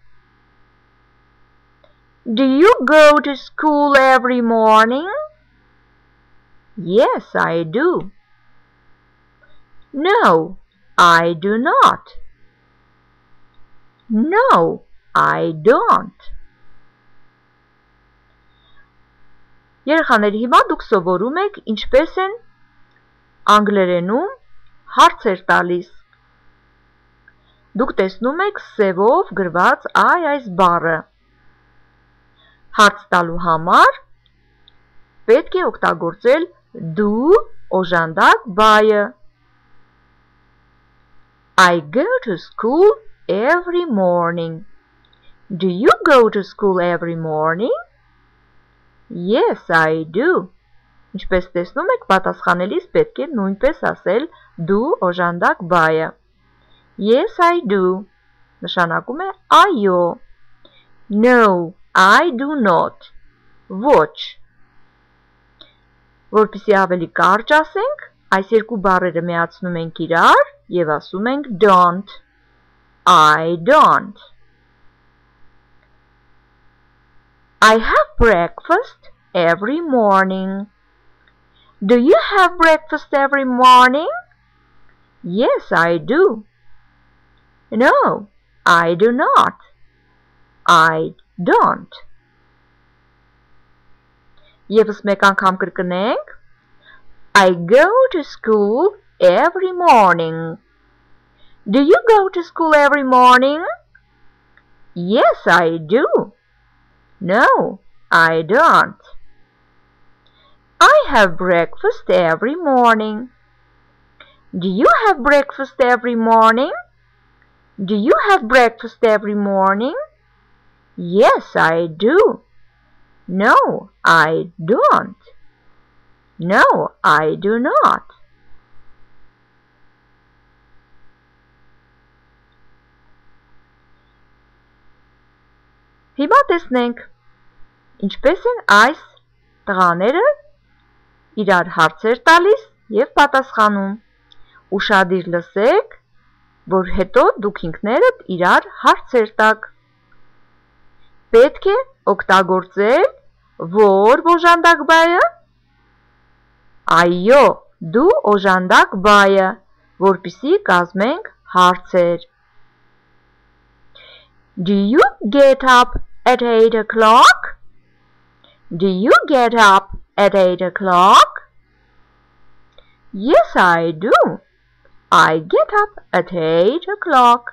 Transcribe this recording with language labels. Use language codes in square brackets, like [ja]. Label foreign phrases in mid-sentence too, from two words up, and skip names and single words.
[en] Do you go to school every morning? Yes, I do. No, I do not. No, I don't. [hy] Երեխաներ, հիմա դուք սովորում եք ինչպես են անգլերենում հարցեր տալիս։ Դուք տեսնում եք սևով գրված այս բառը։ Հարց տալու համար պետք է օգտագործել դու օժանդակ բայը։ [en] I go to school every morning. Do you go to school every morning? Yes, I do. [hy] Ինչպես տեսնում եք, պատասխանելիս պետք է նույնպես ասել դու օժանդակ բայը։ [en] Yes, I do. [hy] Նշանակում է այո։ [en] No, I do not. Ոչ։ Որպեսզի ավելի կարճ ասենք, այս երկու բառերը միացնում ենք իրար և ասում ենք don't. I don't. I have breakfast every morning. Do you have breakfast every morning? Yes, I do. No, I do not. I don't. [hy] Եվս մեկ անգամ կրկնենք. [en] I go to school every morning. Do you go to school every morning? Yes, I do. No, I don't. I have breakfast every morning. Do you have breakfast every morning? Do you have breakfast every morning? Yes, I do. No, I don't. No, I do not. [hy] Հիմա տեսնենք ինչպես են այս տղաները իրար հարցեր տալիս և պատասխանում։ Ուշադիր լսեք, որ հետո դուք ինքներդ իրար հարցեր տաք։ Պետք է օգտագործել որ օժանդակ բայը։ Այո, դու օժանդակ բայը, որպեսզի կազմենք հարցեր։ [en] Do you get up at 8 o'clock? Do you get up at 8 o'clock? Yes, I do. I get up at 8 o'clock.